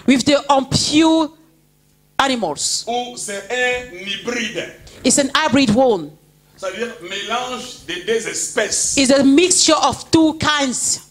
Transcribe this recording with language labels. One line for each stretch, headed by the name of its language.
English: with the impure animals.
French: Ou c'est un hybride.
English: It's an hybrid one.
French: C'est-à-dire mélange des deux espèces.
English: It's a mixture of two kinds.